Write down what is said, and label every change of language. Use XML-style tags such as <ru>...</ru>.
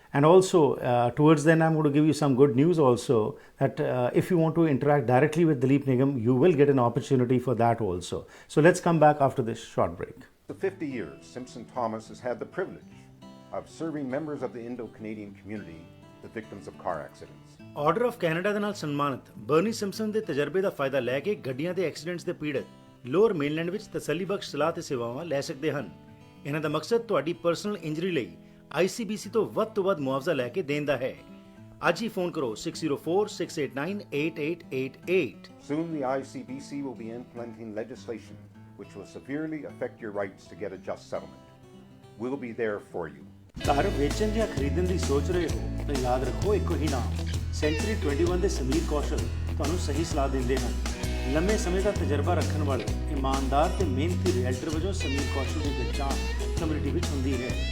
<en>And also, towards then, I'm going to give you some good news also, that if you want to interact directly with Dileep Nigam, you will get an opportunity for that also. So let's come back after this short break. For 50 years, Simpson Thomas has had the privilege of serving members of the Indo-Canadian community, the victims of car accidents.</en> <pa>Order of Canada ਦੇ ਨਾਲ ਸਨਮਾਨਿਤ Bernie Simpson ਦੇ ਤਜਰਬੇ ਦਾ ਫਾਇਦਾ ਲੈ ਕੇ ਗੱਡੀਆਂ ਦੇ accidents ਦੇ ਪੀੜਤ ਲੋਅਰ ਮੇਨਲੈਂਡ ਵਿੱਚ ਤਸੱਲੀਬਖਸ਼ ਸਲਾਹ ਤੇ ਸੇਵਾਵਾਂ ਲੈ ਸਕਦੇ ਹਨ। ਇਹਨਾਂ ਦਾ ਮਕਸਦ ਤੁਹਾਡੀ ਪਰਸਨਲ ਇੰਜਰੀ ਲਈ ICBC ਤੋਂ ਵੱਧ ਮੁਆਵਜ਼ਾ ਲੈ ਕੇ ਦੇਣ ਦਾ ਹੈ। ਅੱਜ ਹੀ ਫੋਨ ਕਰੋ 6046898888।</pa> <en>Soon the ICBC will be implementing legislation which will severely affect your rights to get a just settlement. We'll be there for you.</en> <pa>ਘਰ ਵੇਚਣ ਜਾਂ ਖਰੀਦਣ ਦੀ ਸੋਚ ਰਹੇ ਹੋ ਤਾਂ ਯਾਦ ਰੱਖੋ ਇੱਕੋ ਹੀ ਨਾਮ ਸੈਂਚੁਰੀ 21 ਦੇ ਸਮੀਰ ਕੌਸ਼ਲ ਤੁਹਾਨੂੰ ਸਹੀ ਸਲਾਹ ਦਿੰਦੇ ਹਨ। ਲੰਮੇ ਸਮੇਂ ਦਾ ਤਜਰਬਾ ਰੱਖਣ ਵਾਲੇ ਇਮਾਨਦਾਰ ਤੇ ਮਿਹਨਤੀ ਰੀਅਲਟਰ ਵਜੋਂ ਸਮੀਰ ਕੌਸ਼ਲ ਦੀ ਪਹਿਚਾਣ ਕਮਿਊਨਿਟੀ ਵਿੱਚ ਹੁੰਦੀ ਹੈ।</pa>